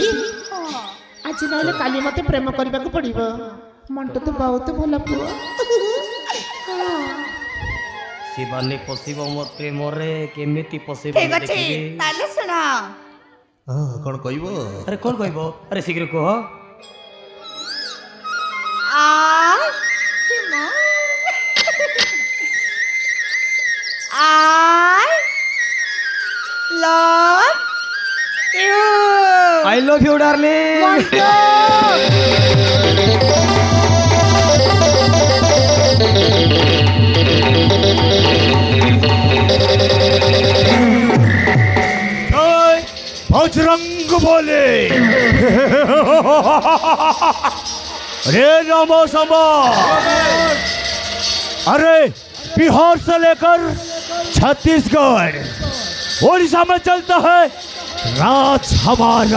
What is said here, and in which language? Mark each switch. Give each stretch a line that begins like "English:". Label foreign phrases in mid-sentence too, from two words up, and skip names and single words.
Odia: ଆଜି ନହେଲେ କାଲି ମୋତେ ପ୍ରେମ କରିବାକୁ ପଡ଼ିବ। ମଣ୍ଟୁ ତ ବହୁତ ଭଲ ପୁଅ। ଶିବାନୀ ପଶିବ ମୋ ପ୍ରେମରେ କେମିତି ପଶିବ ଠିକ ଅଛି ତାହେଲେ ଶୁଣ। କ'ଣ କହିବ? ଆରେ କ'ଣ କହିବ? ଆରେ ଶୀଘ୍ର କୁହ।
English: I love you darling.
Hindi: बजरंग बोले अरे रामो समा अरे बिहार से लेकर छत्तीसगढ़ उड़ीसा में चलता है राज हमारा।